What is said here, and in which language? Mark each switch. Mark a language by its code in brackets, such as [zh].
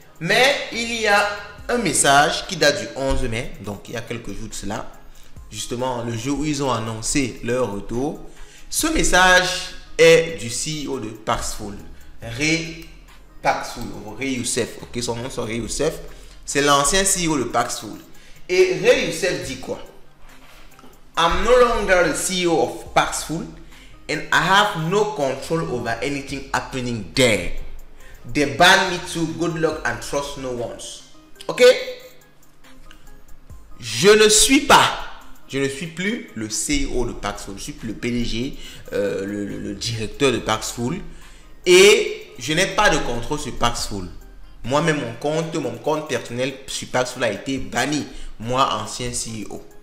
[fr] Mais il y a un message qui date du 11 mai, donc il y a quelques jours de cela. Justement, le jour où ils ont annoncé leur retour. Ce message est du CEO de Paxful, Ray Paxful, Ray Youssef. Ok, son nom c'est Ray Youssef. C'est l'ancien CEO de Paxful. Et Ray Youssef dit quoi? [en] I'm no longer the CEO of Paxful and I have no control over anything happening there. They ban me to good luck and trust no one. Ok? [fr] Je ne suis plus le CEO de Paxful, je suis plus le PDG, le directeur de Paxful et je n'ai pas de contrôle sur Paxful. Moi-même, mon compte personnel sur Paxful a été banni, moi, ancien CEO.